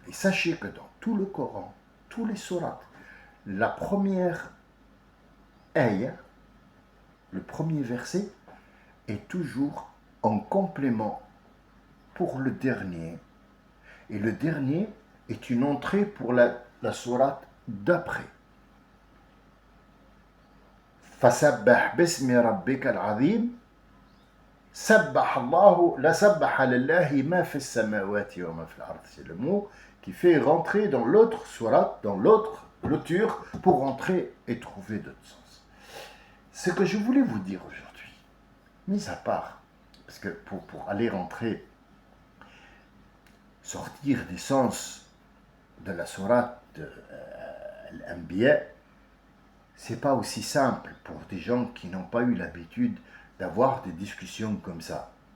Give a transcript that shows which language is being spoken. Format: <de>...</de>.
<fr>Et sachez que dans tout le Coran, tous les sourates, la première ayah, le premier verset, est toujours en complément pour le dernier. Et le dernier est une entrée pour la sourate d'après.</fr> <ar>فسبح باسم ربك العظيم سبح الله لا سبح لله ما في السماوات وما في الأرض.</ar> <fr>C'est le mot qui fait rentrer dans l'autre sourate, dans l'autre lecture, pour rentrer et trouver d'autres sens. Ce que je voulais vous dire aujourd'hui, mis à part, parce que pour aller rentrer, sortir des sens de la sourate de l'Anbiya, c'est pas aussi simple pour des gens qui n'ont pas eu l'habitude d'avoir des discussions comme ça.</fr>